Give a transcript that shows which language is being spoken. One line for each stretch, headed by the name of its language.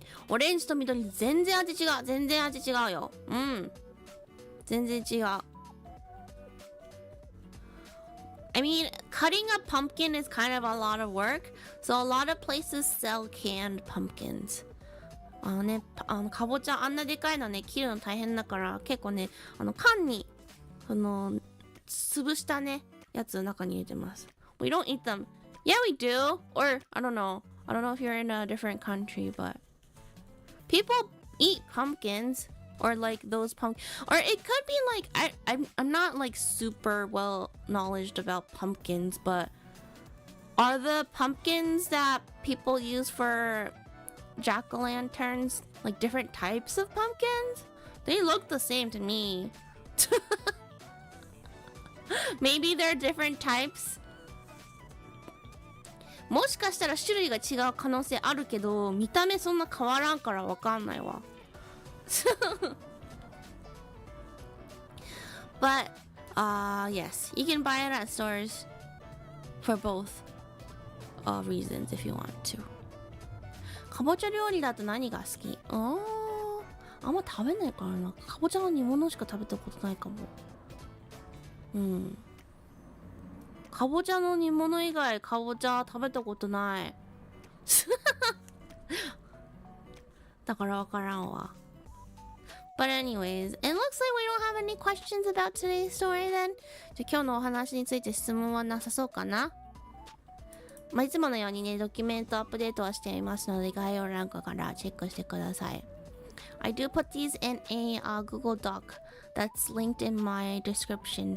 Japanese: オレンジと緑全然味違うよ。全然違う。
English: I mean, cutting a pumpkin is kind of a lot of work, so a lot of places sell canned pumpkins.
Japanese: かぼちゃあんなでかいのね、切るの大変だから結構ね、缶に潰したねやつ中に入れてます。
English: We don't eat them. Yeah, we do. Or I don't know if you're in a different country, but people eat pumpkins, or like those or it could be like I'm not like super well knowledgeable about pumpkins, but are the pumpkins that people use for jack-o'-lanterns like different types of pumpkins? They look the same to me. Maybe they're different types.
Japanese: もしかしたら種類が違う可能性あるけど、見た目そんな変わらんからわかんないわ。
English: But yes, you can buy it at stores for both reasons if you want to.
Japanese: かぼちゃ料理だと何が好き？あんま食べないからな。かぼちゃの煮物しか食べたことないかも。かぼちゃの煮物以外かぼちゃ食べたことない。だからわからんわ。
English: But anyways, it looks like we don't have any questions about today's story then.
Japanese: じゃあ今日のお話について質問はなさそうかな。いつものようにね、ドキュメントアップデートはしていますので、概要欄からチェックしてください。
English: I do put these in a Google Doc that's linked in my description.